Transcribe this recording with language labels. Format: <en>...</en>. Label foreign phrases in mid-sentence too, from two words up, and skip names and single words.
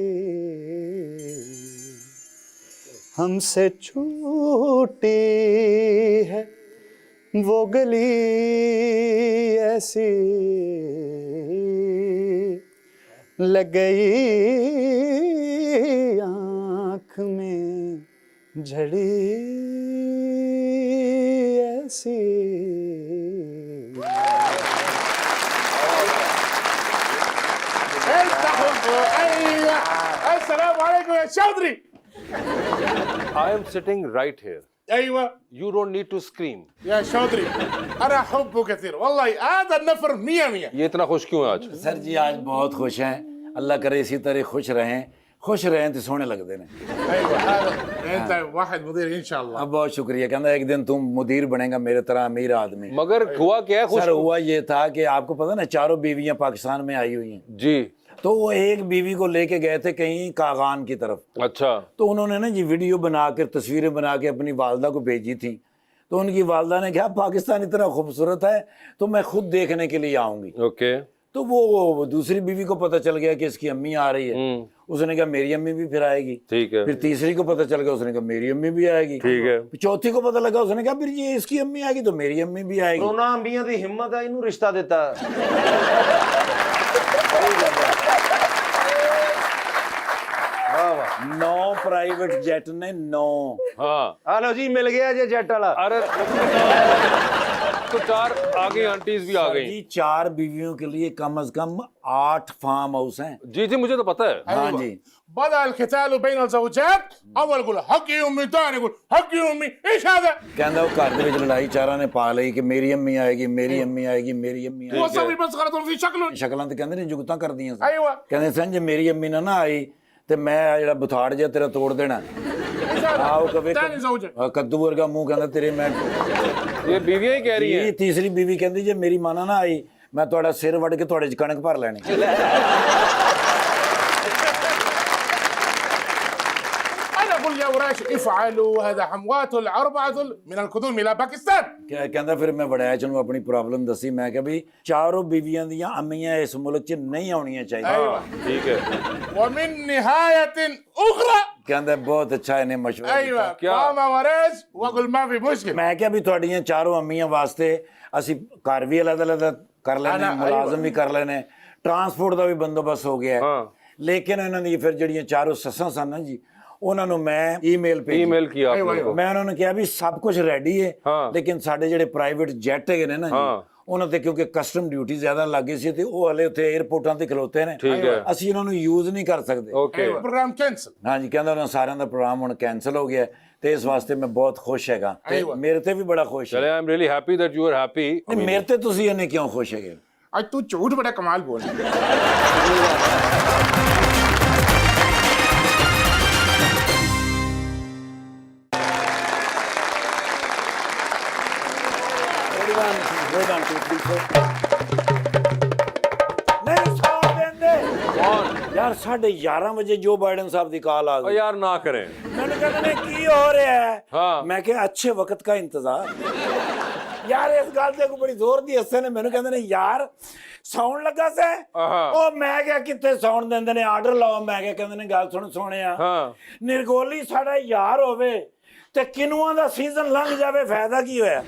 <hi>हमसे छूटी है वो गली ऐसी, लग गई आँख में झड़ी ऐसी।</hi> <ar>السلام عليكم يا شاطري.</ar> <en>I am sitting right here.</en> <ar>ايوه</ar> <en>You don't need to scream.</en> <ar>يا شاطري انا احبه كثير والله هذا النفر 100</ar> <hi>ये इतना खुश क्यों है आज? सर जी आज बहुत खुश हैं, अल्लाह करे इसी तरह खुश रहें तो सोने लगते हैं। ايوه هذا انت واحد مدير ان شاء الله. अब बहुत शुक्रिया, कहता एक दिन तुम मुदीर बनेगा मेरे तरह अमीर आदमी। मगर हुआ क्या है खुश? सर हुआ ये था कि आपको पता ना चारों बीवियां पाकिस्तान में आई हुई हैं, जी तो वो एक बीवी को लेके गए थे कहीं कागान की तरफ। अच्छा, तो उन्होंने ना जी वीडियो बना कर तस्वीरें बना के अपनी वालदा को भेजी थी। तो उनकी वालदा ने कहा पाकिस्तान इतना खूबसूरत है तो मैं खुद देखने के लिए आऊंगी। ओके। तो वो दूसरी बीवी को पता चल गया कि इसकी अम्मी आ रही है, उसने कहा मेरी अम्मी भी फिर आएगी। ठीक है। फिर तीसरी को पता चल गया, उसने कहा मेरी अम्मी भी आएगी। ठीक है। फिर चौथी को पता लगा, उसने कहा फिर ये इसकी अम्मी आएगी तो मेरी अम्मी भी आएगी।</hi> <pa>ਉਹਨਾਂ ਅੰਬੀਆਂ ਦੀ ਹਿੰਮਤ ਹੈ ਇਹਨੂੰ ਰਿਸ਼ਤਾ ਦਿੱਤਾ। ਵਾਹ ਵਾਹ।</pa> <hi>9 प्राइवेट जेट ने 9। हाँ</hi> <pa>ਆ ਲਓ ਜੀ ਮਿਲ ਗਿਆ ਜੇ ਜੈਟ ਵਾਲਾ।</pa> <hi>अरे तो 4 आ गई, आंटीज भी आ सर गई। जी 4 बीवियों के लिए कम से कम 8 फार्म हाउस हैं। जी जी मुझे तो पता है। हाँ जी।</hi> <ar>بدأ القتال بين الزوجات، اول يقول حقي امي، ثاني يقول حقي امي، ايش هذا؟</ar> <hi>कहता वो घर</hi> <pa>ਦੇ ਵਿੱਚ ਲੜਾਈ ਚਾਰਾਂ ਨੇ ਪਾ ਲਈ ਕਿ ਮੇਰੀ ਅੰਮੀ ਆਏਗੀ, ਮੇਰੀ ਅੰਮੀ ਆਏਗੀ, ਮੇਰੀ ਅੰਮੀ</pa> <ar>هو</ar> <pa>ਆਏਗੀ।</pa> <ar>سوي بس غلط في شكله.</ar> <pa>ਸ਼ਕਲਾਂ ਤੇ ਕਹਿੰਦੇ ਨੇ ਜੁਗਤਾਂ ਕਰਦੀਆਂ ਸੀ।</pa> <ar>ايوه</ar> <pa>ਕਹਿੰਦੇ ਸਨ ਜੇ ਮੇਰੀ ਅੰਮੀ ਨਾ ਆਈ ਤੇ ਮੈਂ ਆਹ ਜਿਹੜਾ ਬੁਥਾੜ ਜਿਹਾ ਤੇਰਾ ਤੋੜ ਦੇਣਾ।</pa> <ar>ايش هذا؟</ar> <pa>ਆਓ ਕਵੇ</pa> <ar>ثاني زوجة.</ar> <pa>ਕੱਦੂ ਵਰਗਾ ਮੂੰਹ ਕਹਿੰਦਾ ਤੇਰੇ ਮੈਂ।</pa> <hi>ये बीवियां ही कह रही हैं।</hi> <pa>ਇਹ ਤੀਸਰੀ ਬੀਵੀ ਕਹਿੰਦੀ ਜੇ ਮੇਰੀ ਮਾਂ ਨਾ ਆਈ ਮੈਂ ਤੁਹਾਡਾ ਸਿਰ ਵੱਢ ਕੇ ਤੁਹਾਡੇ ਚ ਕਣਕ ਭਰ ਲੈਣੀ।</pa> <ar>انا اقول يا وراش افعلوا هذا حموات الاربعه من القدوم الى باكستان.</ar> <pa>ਕਹਿੰਦਾ ਫਿਰ ਮੈਂ ਵੜੈਚ ਨੂੰ ਆਪਣੀ ਪ੍ਰੋਬਲਮ ਦੱਸੀ। ਮੈਂ ਕਿਹਾ ਵੀ ਚਾਰੋਂ ਬੀਵੀਆਂ ਦੀਆਂ ਅੰਮੀਆਂ ਇਸ ਮੁਲਕ 'ਚ ਨਹੀਂ ਆਉਣੀਆਂ ਚਾਹੀਦੀਆਂ।</pa> <ar>ايوه</ar> <hi>ठीक है।</hi> <ar>ومن نهايه اخرى</ar> <pa>ਕਹਿੰਦਾ ਬਹੁਤ ਅੱਛਾ ਇਹਨੇ ਮਸ਼ਵਰਾ</pa> <ar>ايوه</ar> <pa>ਦਿੱਤਾ।</pa> <hi>क्या؟</hi> <ar>قام وريش واقول ما في مشكله.</ar> <pa>ਮੈਂ ਕਿਹਾ ਵੀ ਤੁਹਾਡੀਆਂ ਚਾਰੋਂ ਅੰਮੀਆਂ ਵਾਸਤੇ ਅਸੀਂ ਘਰ ਵੀ ਅਲੱਗ-ਅਲੱਗ ਕਰ ਲੈਣੇ, ਮੁਲਾਜ਼ਮ ਵੀ ਕਰ ਲੈਣੇ, ਟਰਾਂਸਪੋਰਟ ਦਾ ਵੀ ਬੰਦੋਬਸਤ ਹੋ ਗਿਆ।</pa> <hi>हाँ</hi> <pa>ਲੇਕਿਨ ਇਹਨਾਂ ਦੀ ਫਿਰ ਜਿਹੜੀਆਂ ਚਾਰੋਂ ਸੱਸਾਂ ਸਨ ਨਾ ਜੀ, ਉਹਨਾਂ ਨੂੰ ਮੈਂ ਈਮੇਲ ਭੇਜੀ।</pa> <hi>ईमेल किया अरे आपने वाह, को।</hi> <pa>ਮੈਂ ਉਹਨਾਂ ਨੂੰ ਕਿਹਾ ਵੀ ਸਭ ਕੁਝ ਰੈਡੀ ਹੈ, ਹਾਂ। ਲੇਕਿਨ ਸਾਡੇ ਜਿਹੜੇ ਪ੍ਰਾਈਵੇਟ ਜੈਟ ਹੈਗੇ ਨੇ ਨਾ ਹਾਂ। ਜੀ, ਉਹਨਾਂ ਤੇ ਕਿਉਂਕਿ ਕਸਟਮ ਡਿਊਟੀ ਜ਼ਿਆਦਾ ਲੱਗੀ ਸੀ ਤੇ ਉਹ ਹਲੇ ਉੱਥੇ 에어ਪੋਰਟਾਂ ਤੇ ਖਲੋਤੇ ਨੇ।</pa> <hi>ठीक है।</hi> <pa>ਅਸੀਂ ਇਹਨਾਂ ਨੂੰ ਯੂਜ਼ ਨਹੀਂ ਕਰ ਸਕਦੇ।</pa> <hi>ओके।</hi> <ar>ايوه البرنامج كنسل.</ar> <pa>ਹਾਂਜੀ, ਕਹਿੰਦਾ ਉਹਨਾਂ ਸਾਰਿਆਂ ਦਾ ਪ੍ਰੋਗਰਾਮ ਹੁਣ ਕੈਨਸਲ ਹੋ ਗਿਆ ਤੇ ਇਸ ਵਾਸਤੇ ਮੈਂ ਬਹੁਤ ਖੁਸ਼ ਹੈਗਾ ਤੇ ਅਰੇ ਵਾਹ। ਮੇਰੇ ਤੇ ਵੀ ਬੜਾ ਖੁਸ਼</pa> <hi>चले</hi> <pa>ਹੈ।</pa> <en>I am really happy that you are happy.</en> <pa>ਨਹੀਂ, ਮੇਰੇ ਤੇ ਤੁਸੀਂ ਇਹਨੇ ਕਿਉਂ ਖੁਸ਼ ਹੈਗੇ?</pa> <hi>आज तू झूठ बड़ा कमाल बोल।</hi> <pa>ਨਹੀਂ ਸੌਣ ਦਿੰਦੇ</pa> <hi>कौन?</hi> <pa>ਯਾਰ 11:30 ਵਜੇ ਜੋ ਬਾਈਡਨ ਸਾਹਿਬ ਦੀ ਕਾਲ ਆ</pa> <hi>ओ</hi> <pa>ਗਈ।</pa> <hi>यार ना करें। मैंने कहा ने की हो रहा है? हाँ। मैं क्या अच्छे वक्त का इंतजार।</hi> <pa>ਯਾਰ ਇਸ ਗੱਲ ਤੇ ਕੋ ਬੜੀ ਜ਼ੋਰ ਦੀ ਹੱਸੇ ਨੇ ਮੈਂਨੇ ਕਹਿੰਦੇ ਨੇ ਯਾਰ ਸੌਣ ਲੱਗਾ ਸੇ</pa> <hi>आहा।</hi> <pa>ਓ ਮੈਂ ਕਿਆ ਕਿੱਥੇ ਸੌਣ ਦਿੰਦੇ ਨੇ ਆਰਡਰ ਲਾਓ। ਮੈਂ ਕਿਆ ਕਹਿੰਦੇ ਨੇ ਗੱਲ ਸੁਣ ਸੋਨੀਆ</pa> <hi>हाँ।</hi> <pa>ਨਿਰਗੋਲੀ ਸਾਡਾ ਯਾਰ ਹੋਵੇ ਤੇ ਕਿਨੂਆਂ ਦਾ ਸੀਜ਼ਨ ਲੰਘ ਜਾਵੇ ਫਾਇਦਾ ਕੀ ਹੋਇਆ?</pa>